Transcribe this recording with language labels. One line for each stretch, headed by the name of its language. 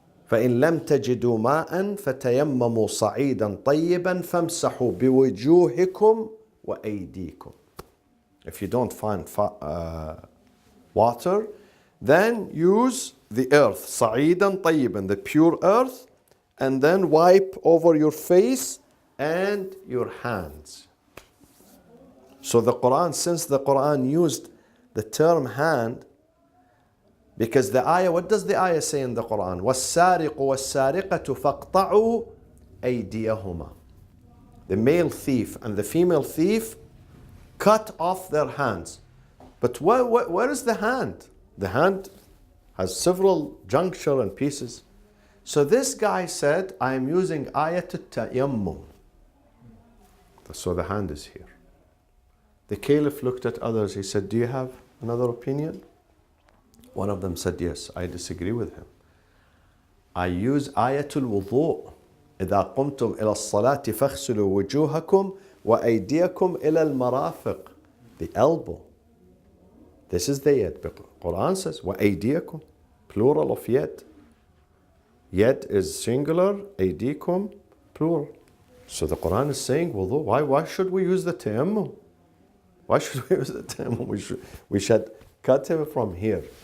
Arabic: فإن لم تجدوا ماء فتيمموا صعيدا طيبا فامسحوا بوجوهكم وأيديكم.
English: If you don't find water, then use the earth,
Arabic: صعيدا طيبا,
English: the pure earth, and then wipe over your face and your hands. So the Quran, since the Quran used the term hand, because the ayah, what does the ayah say in the Quran?
Arabic: وَالسَّارِقُ وَالسَّارِقَةُ فَاقْطَعُوا أَيْدِيَهُمَا.
English: The male thief and the female thief cut off their hands. But where is the hand? The hand has several juncture and pieces. So this guy said, I am using ayat al-tayammum. So the hand is here. The Caliph looked at others. He said, do you have another opinion? One of them said, yes, I disagree with him. I use ayatul wudu.
Arabic: إذا قمتم إلى الصلاة فاغسلوا وجوهكم وأيديكم إلى المرافق.
English: The elbow. This is the yad. Quran says, وأيديكم. Plural of yad. Yad is singular, أيديكم plural. So the Quran is saying wudu. Why should we use the tayammum? Why should we use the tayammum? We should cut him from here.